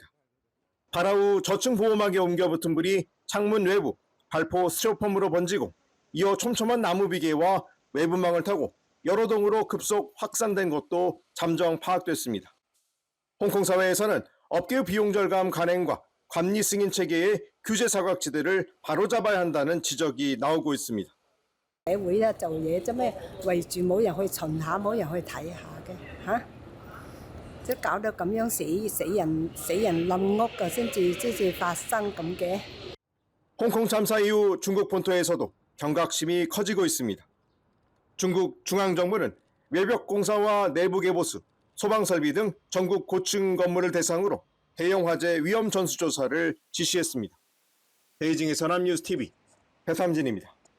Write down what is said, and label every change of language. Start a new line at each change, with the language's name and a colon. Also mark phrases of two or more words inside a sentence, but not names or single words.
Korean: 발화 후 저층 보호막에 옮겨붙은 불이 창문 외부, 발포 스티로폼으로 번지고 이어 촘촘한 나무 비계와 외부망을 타고 여러 동으로 급속 확산된 것도 잠정 파악됐습니다. 홍콩 사회에서는 업계의 비용 절감 간행과 관리 승인 체계의 규제 사각지대를 바로잡아야 한다는 지적이 나오고 있습니다.
Cantonese: 社會啊做嘢啫咩，圍住冇人去巡下，冇人去睇下嘅嚇，即係搞到咁樣死人冧屋嘅先至發生咁嘅。
Korean: 홍콩 참사 이후 중국 본토에서도 경각심이 커지고 있습니다. 중국 중앙정부는 외벽 공사와 내부 개보수, 소방 설비 등 전국 고층 건물을 대상으로 대형 화재 위험 전수 조사를 지시했습니다. 베이징에서 연합뉴스 TV 배삼진입니다.